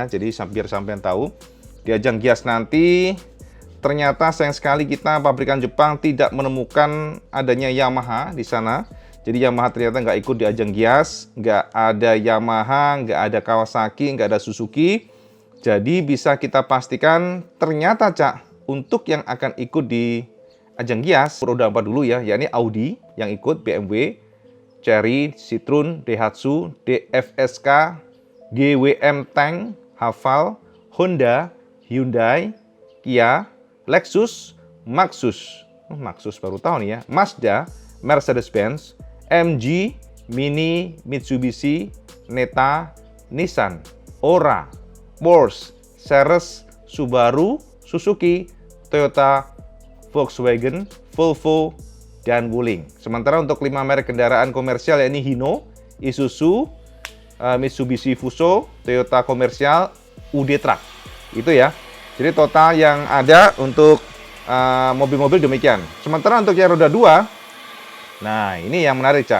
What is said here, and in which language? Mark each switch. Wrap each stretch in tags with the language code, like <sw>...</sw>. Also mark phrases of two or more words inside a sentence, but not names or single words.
<id>Jadi biar sampean tahu, di ajang Gias nanti ternyata sayang sekali kita pabrikan Jepang tidak menemukan adanya Yamaha di sana. Jadi Yamaha ternyata nggak ikut di ajang Gias, nggak ada Yamaha, nggak ada Kawasaki, nggak ada Suzuki. Jadi bisa kita pastikan ternyata Cak, untuk yang akan ikut di ajang Gias roda 4 dulu ya, yakni Audi yang ikut, BMW, Chery, Citroen, Daihatsu, DFSK, GWM Tank, Haval, Honda, Hyundai, Kia, Lexus, Maxus baru tahu nih ya, Mazda, Mercedes-Benz, MG, Mini, Mitsubishi, Neta, Nissan, Ora, Porsche, Ceres, Subaru, Suzuki, Toyota, Volkswagen, Volvo, dan Wuling. Sementara untuk 5 merek kendaraan komersial yakni Hino, Isuzu, Mitsubishi Fuso, Toyota komersial, UD Truck. Itu ya. Jadi total yang ada untuk mobil-mobil demikian. Sementara untuk yang roda 2, nah ini yang menarik Cak.</id>